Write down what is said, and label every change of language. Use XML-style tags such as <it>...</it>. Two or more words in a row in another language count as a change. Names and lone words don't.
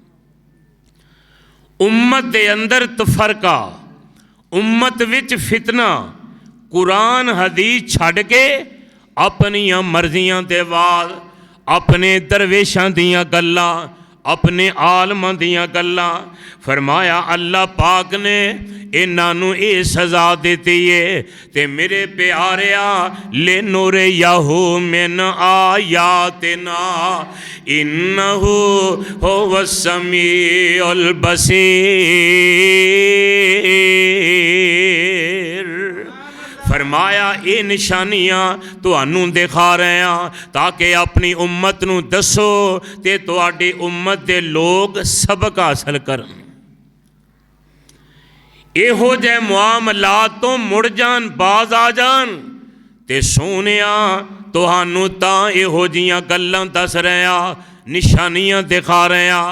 <pa>امت دے اندر تفرقہ، امت وچ فتنہ، قرآن حدیث چھڈ کے اپنیاں مرضیاں دے وال، اپنے درویشاں دیاں گلاں، اپنے عالماں دیاں گلاں. فرمایا اللہ پاک نے انہاں نوں یہ سزا دتی ہے. تے میرے پیاریا</pa> <ar>لنريه من آياتنا إنه هو السميع البصير.</ar> <pa>فرمایا یہ نشانیاں تہانوں دکھا رہے ہیں تاکہ اپنی امت نوں دسو تے تہاڈی امت دے لوک سبق حاصل کرن. ایہو جے معاملات توں مڑ جان، باز آ جان تے سوہنیا تہانوں تاں ایہو جیاں گلاں دس رہے ہیں، نشانیاں دکھا رہے ہیں.</pa>